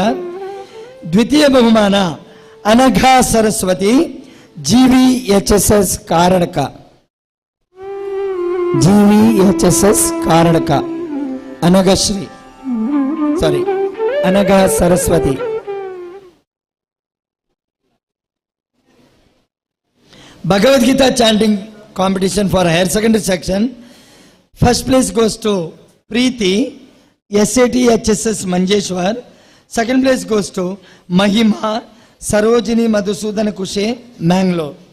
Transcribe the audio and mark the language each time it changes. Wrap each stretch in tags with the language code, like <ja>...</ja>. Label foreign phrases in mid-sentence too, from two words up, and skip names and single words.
<kn>ದ್ವಿತೀಯ ಬಹುಮಾನ ಅನಘಾ ಸರಸ್ವತಿ GVHSS ಕಾರಡಕ. GVHSS ಕಾರಡಕ ಅನಘಶ್ರೀ, ಸಾರಿ ಅನಘಾ ಸರಸ್ವತಿ.</kn> <en>Bhagavad-Gita chanting competition for higher secondary section. First place goes to Preeti, SATHS Manjeshwar. Second place goes to Mahima, Sarojini Madhusudan Kushe, Mangalore.</en>